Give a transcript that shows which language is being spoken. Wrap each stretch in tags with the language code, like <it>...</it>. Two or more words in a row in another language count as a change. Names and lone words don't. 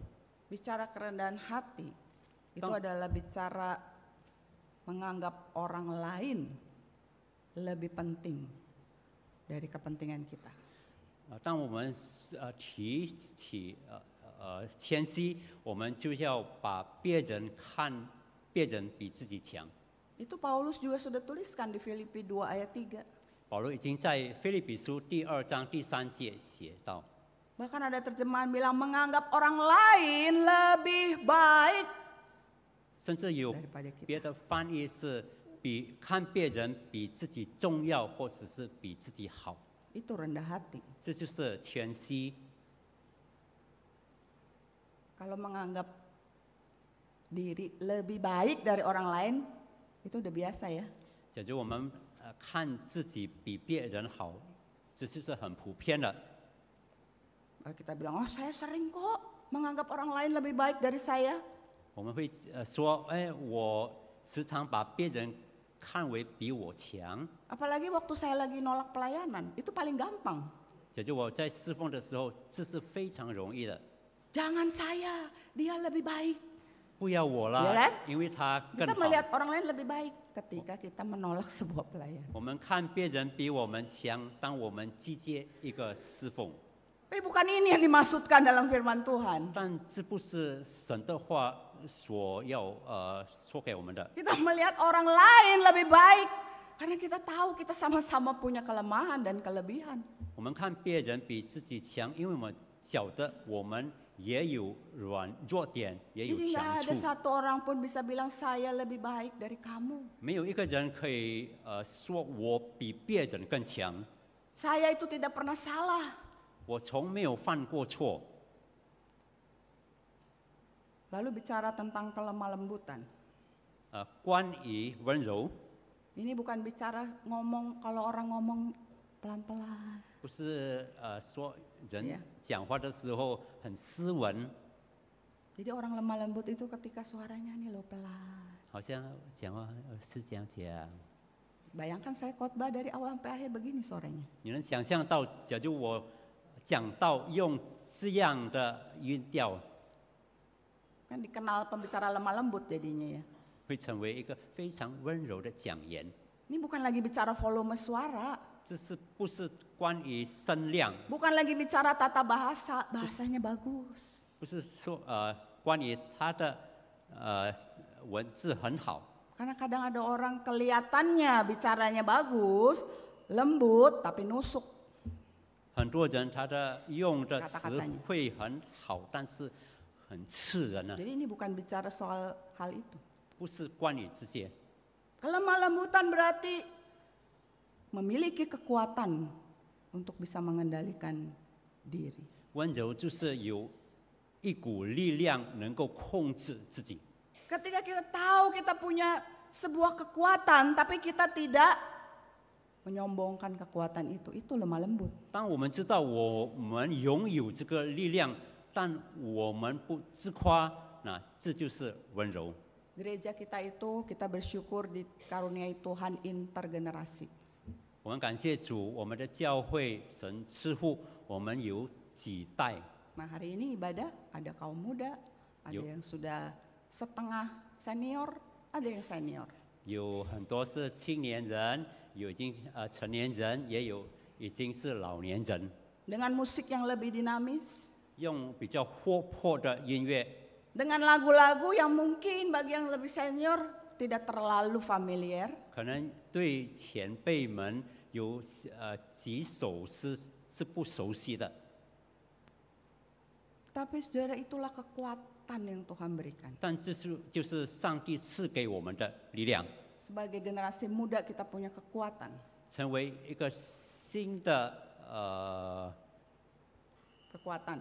<id>Bicara kerendahan hati, itu Tong. adalah bicara menganggap orang lain lebih penting dari kepentingan kita.</id> <zh>当我们提起谦虚，我们就要把别人看别人比自己强。</zh> <id>Itu Paulus juga sudah tuliskan di Filipi 2 ayat 3.</id> <zh>保罗已经在腓立比书第2章第3节写道，</zh> <id>Bahkan ada terjemahan bilang menganggap orang lain lebih baik</id> <zh>甚至有</zh> <id>daripada</id> <zh>别</zh> <id>kita.</id> <zh>的翻译是看别人比自己重要，或者是比自己好，</zh> <id>Itu rendah hati.</id> <zh>这就是谦虚。</zh> <id>Kalau menganggap diri lebih baik dari orang lain, itu udah biasa ya.</id> <zh>假如我们看自己比别人好，这就是很普遍的。</zh> <id>Kita bilang, oh saya sering kok menganggap orang lain lebih baik dari saya.</id> <zh>我们会说，哎，我时常把别人看为比我强。</zh> <id>Apalagi waktu saya lagi nolak pelayanan, itu paling gampang.</id> <zh>假如我在侍奉的时候，这是非常容易的。</zh> <id>Jangan saya, dia lebih baik.</id> <zh>不要我啦，</zh> <id>Ya kan?</id> <zh>因为他更</zh> <id>Kita</id> <zh>好。</zh> <id>melihat orang lain lebih baik ketika kita menolak sebuah pelayanan.</id> <zh>我们看别人比我们强，当我们拒绝一个侍奉，</zh> <id>Tapi bukan ini yang dimaksudkan dalam firman Tuhan.</id> <zh>但这不是神的话所要说给我们的。</zh> <id>Kita melihat orang lain lebih baik. Karena kita tahu kita sama-sama punya kelemahan dan kelebihan.</id> <zh>我们看别人比自己强，因为我们晓得我们也有弱点，也有</zh> <id>Jadi</id> <zh>强</zh> <id>nggak</id> <zh>处</zh> <id>ada。satu orang pun bisa bilang saya lebih baik dari kamu.</id> <zh>没有一个人可以说我比别人更强。</zh> <id>Saya itu tidak pernah salah.</id> <zh>我从没有犯过错。</zh> <id>Lalu bicara tentang kelemah lembutan.</id> <zh>关于温柔，</zh> <id>Ini bukan bicara ngomong kalau orang ngomong pelan-pelan.</id> <zh>不是说</zh> <id>Ya.</id> <zh>人讲话的时候很斯文，</zh> <id>Jadi orang lemah lembut itu ketika suaranya nih loh pelan.</id> <zh>好像讲话是这样讲。</zh> <id>Bayangkan saya khotbah dari awal sampai akhir begini suaranya.</id> <zh>你能想象到，假如我讲到用这样的音调，</zh> <id>Kan dikenal pembicara lemah lembut jadinya ya.</id> <zh>会成为一个非常温柔的讲员。</zh> <id>Ini bukan lagi bicara volume suara.</id> <zh>这是不是关于声量？</zh> <id>Bukan lagi bicara tata bahasa. Bahasanya bagus.</id> <zh>不是说关于他的文字很好。</zh> <id>Karena kadang ada orang kelihatannya bicaranya bagus, lembut tapi nusuk.</id> <zh>很多人他的用的词</zh> <id>Kata-katanya</id> <zh>汇很好，但是很刺人啊，</zh> <id>Jadi ini bukan bicara soal hal itu.</id> <zh>不是关于这些。</zh> <id>Kelemah lembutan berarti memiliki kekuatan untuk bisa mengendalikan diri.</id> <zh>温柔就是有一股力量能够控制自己。</zh> <id>Ketika kita tahu kita punya sebuah kekuatan, tapi kita tidak menyombongkan kekuatan itu lemah lembut.</id> <zh>当我们知道我们拥有这个力量，但我们不自夸，那这就是温柔。</zh> <id>Gereja kita itu kita bersyukur dikaruniai Tuhan intergenerasi.</id> <zh>我们感谢主，我们的教会神赐福我们有几代。</zh> <id>Nah hari ini ibadah ada kaum muda, Ada yang sudah setengah senior, ada yang senior.</id> <zh>有很多是青年人，有已经成年人，也有已经是老年人。</zh> <id>Dengan musik yang lebih dinamis,</id> <zh>用比较活泼的音乐，</zh> <id>dengan lagu-lagu yang mungkin bagi yang lebih senior tidak terlalu familiar.</id> <zh>可能对前辈们有几首诗是不熟悉的。</zh> <id>Tapi saudara, itulah kekuatan yang Tuhan berikan.</id> <zh>但这就是上帝赐给我们的力量，</zh> <id>Sebagai generasi muda kita punya kekuatan.</id> <zh>成为一个新的</zh> <id>Kekuatan.</id>